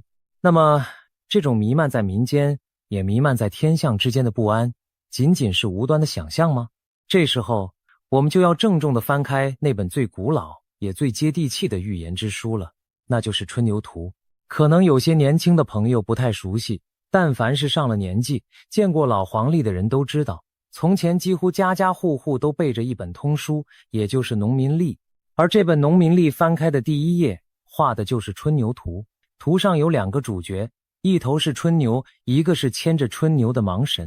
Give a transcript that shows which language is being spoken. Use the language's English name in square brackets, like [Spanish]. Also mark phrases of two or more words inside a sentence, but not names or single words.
[Chinese] 那麼這種彌漫在民間也彌漫在天象之間的不安，僅僅是無端的想象嗎？這時候我們就要鄭重地翻開那本最古老也最接地氣的預言之書了，那就是春牛圖。可能有些年輕的朋友不太熟悉，但凡是上了年紀見過老黃曆的人都知道，從前幾乎家家戶戶都備着一本通書，也就是農民曆。而這本農民曆翻開的第一頁畫的就是春牛圖，圖上有2個主角，一頭是春牛，一個是牽着春牛的盲神。